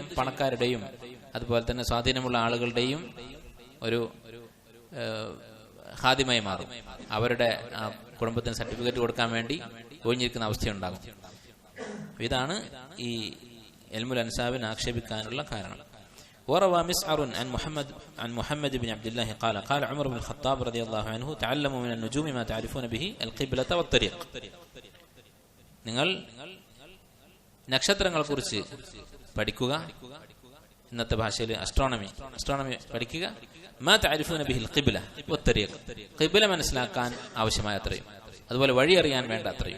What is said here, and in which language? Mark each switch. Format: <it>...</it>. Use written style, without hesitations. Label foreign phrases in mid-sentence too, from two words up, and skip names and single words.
<ml>പണക്കാരുടെയും അതുപോലെ തന്നെ സ്വാധീനമുള്ള ആളുകളുടെയും ഒരു ഖാദിമായി മാറും. അവരുടെ കുടുംബത്തിന് സർട്ടിഫിക്കറ്റ് കൊടുക്കാൻ വേണ്ടി ഒഴിഞ്ഞിരിക്കുന്ന അവസ്ഥയുണ്ടാകും. ഇതാണ് ഈ</ml> <ar>علم الأنساب</ar> <ml>ആക്ഷേപിക്കാനുള്ള കാരണം.</ml> <ar>وروى مسعر عن محمد بن عبد الله قال عمر بن الخطاب رضي الله عنه تعلموا من النجوم ما تعرفون به القبلة والطريق.</ar> <ml>നിങ്ങൾ നക്ഷത്രങ്ങളെ കുറിച്ച് പഠിക്കുക, ഇന്നത്തെ ഭാഷയിൽ അസ്ട്രോണമി പഠിക്കുക.</ml> <ar>ما تعرفون به القبلة والطريق,</ar> <ml>ഖിബ്ല മനസ്സിലാക്കാൻ ആവശ്യമായ അത്രയും, അതുപോലെ വഴി അറിയാൻ വേണ്ട അത്രയും.</ml>